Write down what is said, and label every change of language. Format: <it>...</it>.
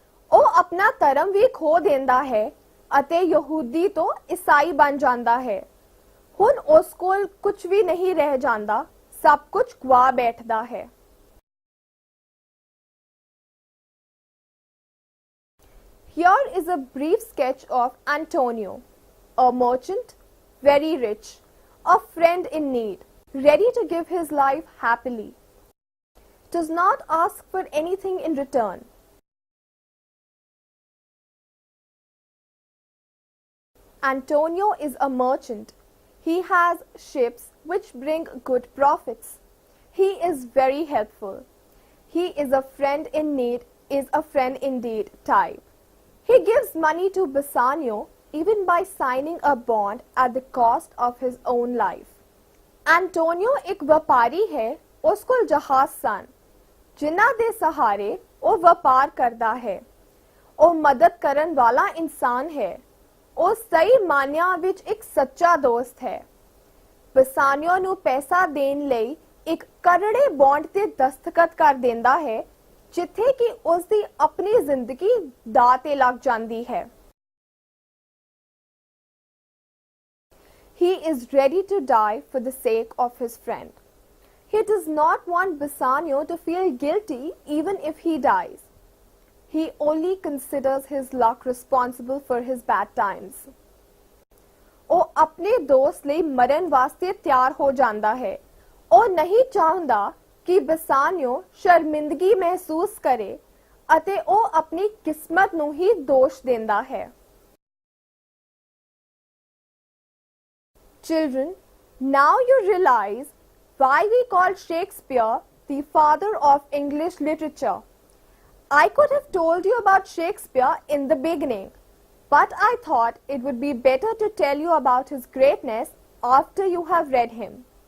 <pa>ਉਹ ਆਪਣਾ ਧਰਮ ਵੀ ਖੋ ਦਿੰਦਾ ਹੈ ਅਤੇ ਯਹੂਦੀ ਤੋਂ ਈਸਾਈ ਬਣ ਜਾਂਦਾ ਹੈ। ਹੁਣ ਉਸ ਕੋਲ ਕੁਝ ਵੀ ਨਹੀਂ ਰਹਿ ਜਾਂਦਾ, ਸਭ ਕੁਝ ਗਵਾ ਬੈਠਦਾ ਹੈ।</pa> <en>Here is a brief sketch of Antonio, a merchant, very rich, a friend in need, ready to give his life happily. Does not ask for anything in return. Antonio is a merchant. He has ships which bring good profits. He is very helpful. He is a friend in need, is a friend indeed type. He gives money to Bassanio even by signing a bond at the cost of his own life.</en> <pa>Antonio ਇੱਕ ਵਪਾਰੀ ਹੈ, ਉਸ ਕੋਲ ਜਹਾਜ਼ ਸਨ, ਜਿਨ੍ਹਾਂ ਦੇ ਸਹਾਰੇ ਉਹ ਵਪਾਰ ਕਰਦਾ ਹੈ। ਉਹ ਮਦਦ ਕਰਨ ਵਾਲਾ ਇਨਸਾਨ ਹੈ। ਉਹ ਸਹੀ ਮਾਨਿਆਂ ਵਿੱਚ ਇੱਕ ਸੱਚਾ ਦੋਸਤ ਹੈ। ਬਸਾਨੀਓ ਨੂੰ ਪੈਸਾ ਦੇਣ ਲਈ ਇੱਕ ਕਰੜੇ ਬੌਂਡ ਤੇ ਦਸਤਖਤ ਕਰ ਦਿੰਦਾ ਹੈ, ਜਿੱਥੇ ਕਿ ਉਸ ਦੀ ਆਪਣੀ ਜ਼ਿੰਦਗੀ ਦਾਅ ਤੇ ਲੱਗ ਜਾਂਦੀ ਹੈ।</pa> <en>He is ready to die for the sake of his friend. He does not want Bassanio to feel guilty even if he dies. He only considers his luck responsible for his bad times.</en> <pa>ਉਹ ਆਪਣੇ ਦੋਸਤ ਲਈ ਮਰਨ ਵਾਸਤੇ ਤਿਆਰ ਹੋ ਜਾਂਦਾ ਹੈ। ਉਹ ਨਹੀਂ ਚਾਹੁੰਦਾ ਕਿ ਬਸਾਨੀਓ ਸ਼ਰਮਿੰਦਗੀ ਮਹਿਸੂਸ ਕਰੇ ਅਤੇ ਉਹ ਆਪਣੀ ਕਿਸਮਤ ਨੂੰ ਹੀ ਦੋਸ਼ ਦਿੰਦਾ ਹੈ।</pa> <en>Children, now you realize why we call Shakespeare the father of English literature. I could have told you about Shakespeare in the beginning, but I thought it would be better to tell you about his greatness after you have read him.</en>